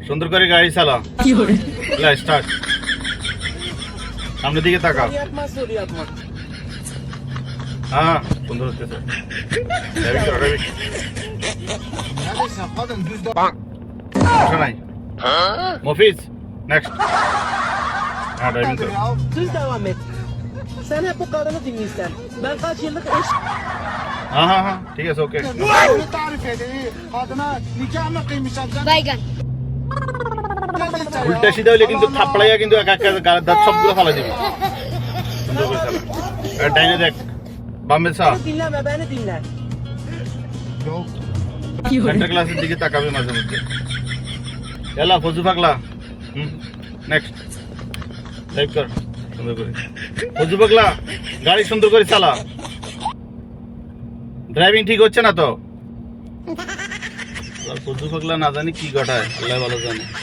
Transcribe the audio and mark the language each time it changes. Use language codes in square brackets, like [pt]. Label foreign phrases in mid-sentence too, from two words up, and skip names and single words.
[bn] সুন্দর করে গাড়ি চালা। লে স্টার্ট। সামনের দিকে তাকা। হ্যাঁ সুন্দর হচ্ছে নাই মফিজ নেক্সট। হ্যাঁ ড্রাইভিং কর। [tr] Düz devam et. Sen hep bu kadını dinliyorsun. Ben kaç yıllık eş... [bn] হ্যাঁ হ্যাঁ হ্যাঁ ঠিক আছে ওকে। [tr] Onu tarif edeyim. Kadına nikah mı kıymışsın sen? Baygan. [bn] উল্টা সিধা হইলে কিন্তু থাপড়াইয়া কিন্তু এক এক গাড়ির দাঁত সবগুলো ফালা দিবি। সুন্দর করে চালা। আর ডাইনে দেখ বামে চা। [tr] Beni dinleme, beni dinle. Yok. [bn] সেন্টার ক্লাসের দিকে তাকাবে মাঝে মধ্যে। এলা ফজু পাগলা। [en] next drive [bn] কর সুন্দর করে। ফজু পাগলা গাড়ি সুন্দর করে চালা। ড্রাইভিং ঠিক হচ্ছে না তো। ফজু পাগলা না জানি কি ঘটায়, আল্লাহ ভালো জানে।